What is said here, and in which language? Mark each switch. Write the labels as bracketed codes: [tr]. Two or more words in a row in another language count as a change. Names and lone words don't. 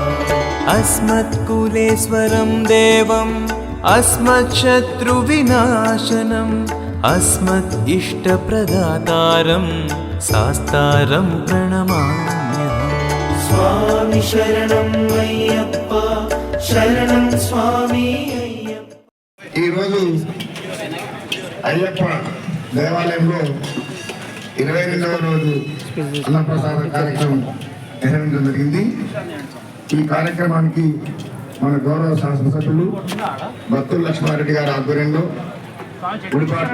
[sa] अस्मत्कुलेश्वरं देवम् अस्मच्छत्रुविनाशनम् अस्मत् इष्टप्रदातारं शास्तारं प्रणमाम्यहम् स्वामी शरणं अय्यप्पा शरणं स्वामी अय्यप्पा [te] ఈరోజు అయ్యప్ప దేవాలయంలో 22వ రోజు అన్నప్రసాద కార్యక్రమం నిర్వహించడం జరిగింది. ఈ కార్యక్రమానికి మన గౌరవ శాసనసభ్యులు బత్తుల లక్ష్మారెడ్డి గారి ఆధ్వర్యంలో గుడిపాటి